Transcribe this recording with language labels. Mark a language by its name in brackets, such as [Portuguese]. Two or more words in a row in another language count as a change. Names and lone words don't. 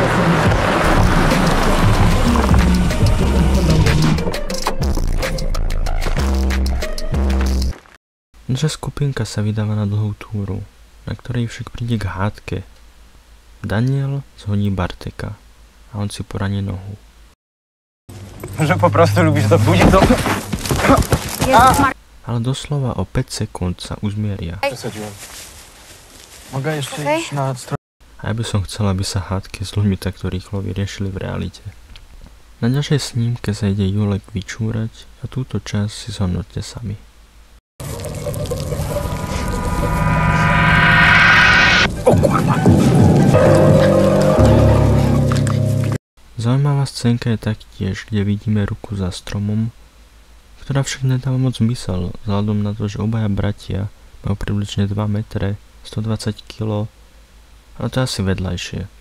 [Slovak] Naša skupinka sa vydáva na dlhú túru, na ktorej však príde k hádke. Daniel zhoní Barteka a on si poraní nohu. [Polish] Že po prostu lubisz to budziť do... [Slovak] Ale doslova o 5 sekúnd sa uzmieria. [Polish] Przesadziłem. Mogę jeszcze iść na stronę? [Slovak] A ja by som chcel, aby sa hádky s ľuďmi takto rýchlo vyriešili v realite. Na ďalšej snímke sa ide Julek vyčúrať a túto časť si zhodnoťte sami. [Polish] O kurwa! [Slovak] Zaujímavá scénka je taktiež, kde vidíme ruku za stromom, ktorá však nedáva moc zmysel, vzhľadom na to, že obaja bratia majú približne 2 metre, 120 kg, ale to je asi vedľajšie.